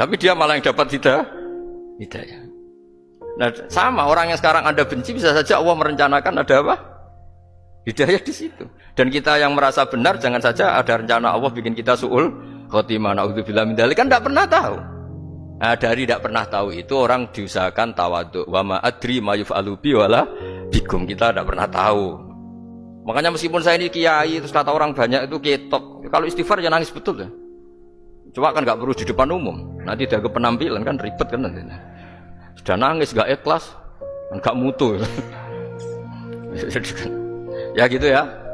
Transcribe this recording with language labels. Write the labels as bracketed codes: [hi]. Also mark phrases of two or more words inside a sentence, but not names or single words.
[id] Tapi dia malah yang dapat hidayah. Nah, sama orang yang sekarang Anda benci bisa saja Allah merencanakan ada apa? Hidayah di situ. Dan kita yang merasa benar jangan saja ada rencana Allah bikin kita [ar] سوء الخاتمة. نعوذ بالله من ذلك, [id] kan tidak pernah tahu. Nah, dari tidak pernah tahu itu orang diusahakan tawadhu. [ar] وما أدري ما يفعل بي ولا بكم, [id] kita tidak pernah tahu. Makanya meskipun saya ini kiai terus kata orang banyak itu ketok, kalau istighfar ya nangis betul ya. Coba kan nggak perlu di depan umum, nanti dia ke penampilan kan ribet kan nanti. Sudah nangis nggak ikhlas, nggak mutu. Ya gitu ya.